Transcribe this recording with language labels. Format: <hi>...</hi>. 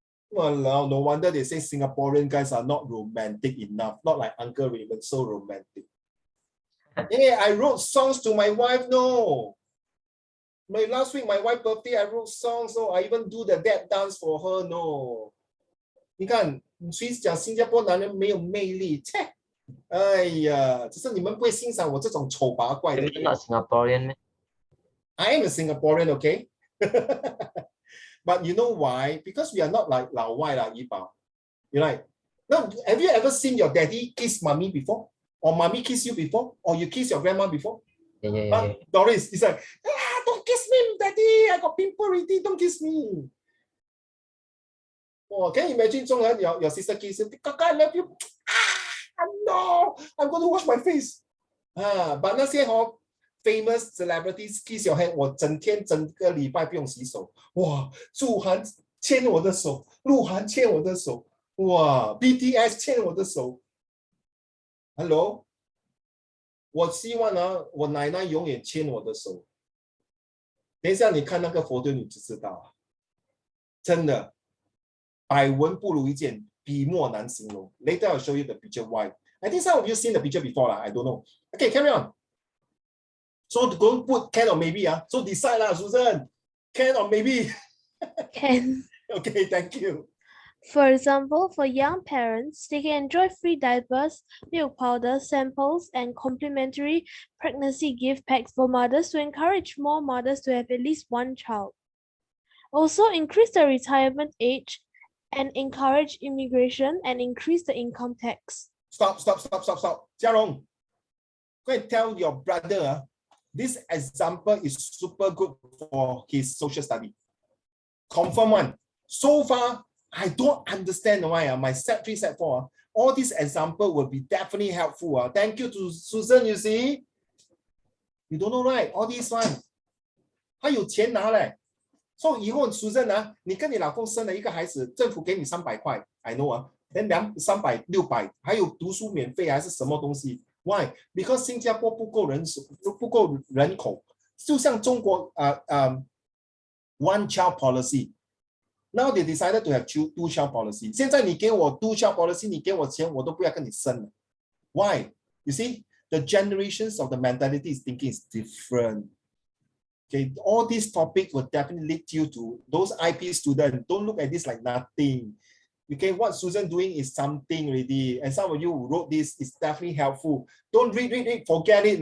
<en>Well, no wonder they say Singaporean guys are not romantic enough. Not like Uncle Raymond, so romantic. Hey, I wrote songs to my wife, no. Last week, my wife's birthday, I wrote songs, so I even do the dad dance for her, no.</en> <zh>你看，谁讲新加坡男人没有魅力？切！哎呀，只是你们不会欣赏我这种丑八怪的。</zh> <en>You're not Singaporean, I am a Singaporean, okay? But you know why? Because we are not like</en> <zh>老外啦，</zh> <en>怡宝。 You're like, no, have you ever seen your daddy kiss mommy before? Or mommy kiss you before? Or you kiss your grandma before? Yeah. Doris, it's like, don't kiss me, daddy. I got pimple already. Don't kiss me. Oh, can you imagine Zhongren, your sister kiss you? Kaka, I love you. No, I'm going to wash my face. But</en> <zh>那些</zh> <en>famous celebrities kiss your hand,</en> <zh>我整个礼拜不用洗手。哇，祝涵牵我的手，鹿晗牵我的手，哇 ，BTS 牵我的手。 Hello， 我希望我奶奶永远牵我的手。等一下你看那个佛顿你就知道真的，百闻不如一见，笔墨难形容。</zh> <en>Later I'll show you the picture why. I think some of you seen the picture before I don't know. Okay, carry on. So don't put can or maybe. So decide Susan. Can or maybe? Can. Okay, thank you. For example, for young parents, they can enjoy free diapers, milk powder, samples, and complimentary pregnancy gift packs for mothers to encourage more mothers to have at least one child. Also, increase the retirement age and encourage immigration and increase the income tax. Stop. Jiarong, go and tell your brother this example is super good for his social study. Confirm one. So far, I don't understand why my set 3, set 4, all these examples will be definitely helpful. Thank you to Susan, you see. You don't know, right? All these one.</en> <zh>还有钱拿嘞。所以以后 Susan 你跟你老公生了一个孩子，政府给你300块 ，</zh> <en>I know then 300、600，</en> <zh>还有读书免费还是什么东西 ？</zh> <en>Why?</en> <zh>Because 新加坡不够人口，就像中国one child policy.</zh> <en>Now they decided to have 2 child policy.</en> <zh>现在你给我 2 child policy， 你给我钱我都不要跟你生了。</zh> <en>Why? You see, the generations of the mentality is thinking is different. Okay, all these topics will definitely lead you to those IP students. Don't look at this like nothing. Okay, what Susan doing is something already. And some of you who wrote this is definitely helpful. Don't read, forget it.</en>